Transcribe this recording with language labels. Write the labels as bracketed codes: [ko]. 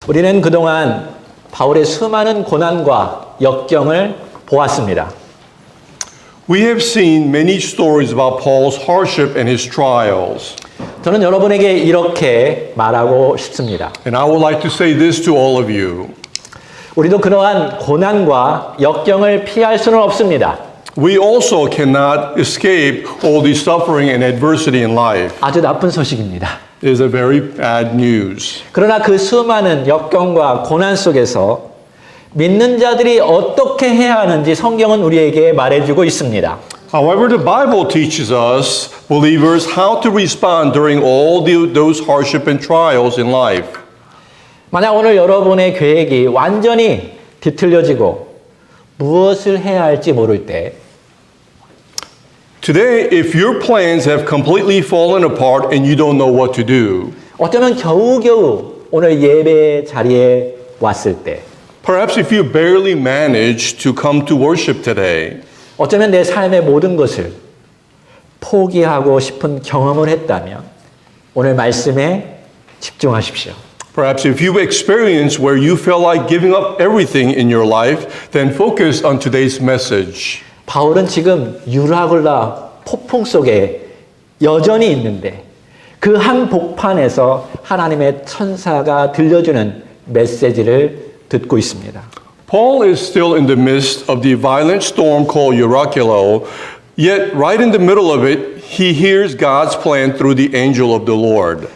[ko] 우리는 그동안 바울의 수많은 고난과 역경을 보았습니다. [en] We have seen many stories about Paul's hardship and his trials. [ko] 저는 여러분에게 이렇게 말하고 싶습니다. [en] And I would like to say this to all of you. [ko] 우리도 그러한 고난과 역경을 피할 수는 없습니다. [en] We also cannot escape all the suffering and adversity in life. [ko] 아주 나쁜 소식입니다. [en] It is a very bad news. [ko] 그러나 그 수많은 역경과 고난 속에서 믿는 자들이 어떻게 해야 하는지 성경은 우리에게 말해주고 있습니다. [en] However, the Bible teaches us, believers, how to respond during all those hardship and trials in life. [ko] 만약 오늘 여러분의 계획이 완전히 뒤틀려지고 무엇을 해야 할지 모를 때 [en] Today, if your plans have completely fallen apart and you don't know what to do, [ko] 어쩌면 겨우겨우 오늘 예배 자리에 왔을 때 [en] perhaps if you barely managed to come to worship today, [ko] 어쩌면 내 삶의 모든 것을 포기하고 싶은 경험을 했다면 오늘 말씀에 집중하십시오. [en] perhaps if you've experienced where you felt like giving up everything in your life, then focus on today's message. [ko] 바울은 지금 유라굴라 폭풍 속에 여전히 있는데 그 한 복판에서 하나님의 천사가 들려주는 메시지를 듣고 있습니다. [en] Paul is still in the midst of the violent storm called Euroclio, yet right in the middle of it, he hears God's plan through the angel of the Lord.